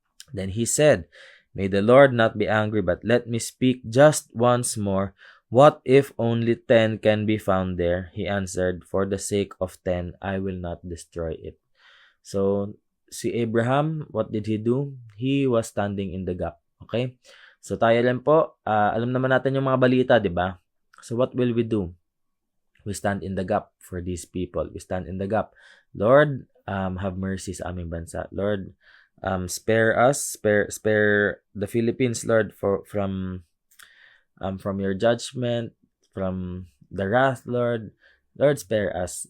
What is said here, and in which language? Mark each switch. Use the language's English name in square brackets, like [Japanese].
[English] Then he said, may the Lord not be angry, but let me speak just once more. What if only 10 can be found there? He answered, for the sake of 10, I will not destroy it. So, si Abraham, what did he do? He was standing in the gap. Okay? [Filipino] So, tayo lang po, alam naman natin yung mga balita, di ba? [English] So, what will we do? We stand in the gap for these people. We stand in the gap. Lord, have mercy [Filipino] sa aming bansa. [English] Lord, spare us, spare the Philippines, Lord, from your judgment, from the wrath, Lord. Lord, spare us.